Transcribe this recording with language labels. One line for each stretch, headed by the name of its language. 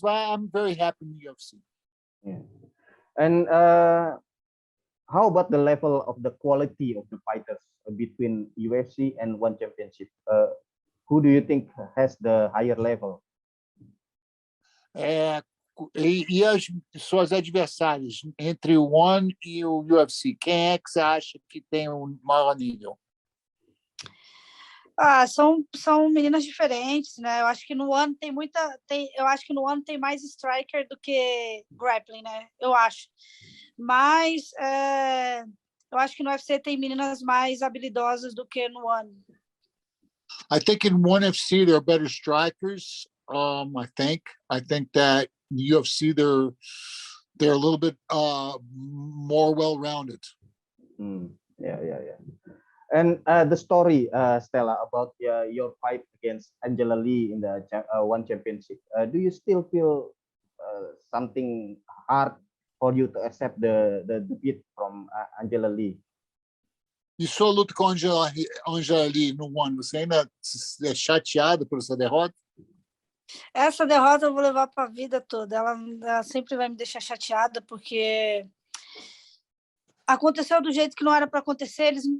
English: But I'm very happy in the UFC. Yeah. And how about the level of the quality of the fighters between UFC and One Championship? Who do you think has the higher level?
Portuguese: E as suas adversárias entre o One e o UFC, quem é que você acha que tem um maior nível? São meninas diferentes, né? Eu acho que no One eu acho que no One tem mais striker do que grappling, né? Eu acho. Mas eu acho que no UFC tem meninas mais habilidosas do que no One.
English: I think in One UFC there are better strikers. I think that in the UFC they're a little bit more well-rounded. Yeah. And the story, Stella, about your fight against Angela Lee in the One Championship. Do you still feel something hard for you to accept the defeat from Angela Lee?
Portuguese: E sua luta com Angela Lee no One, você ainda é chateado por essa derrota? Essa derrota eu vou levar para a vida toda. Ela sempre vai me deixar chateada, porque aconteceu do jeito que não era para acontecer.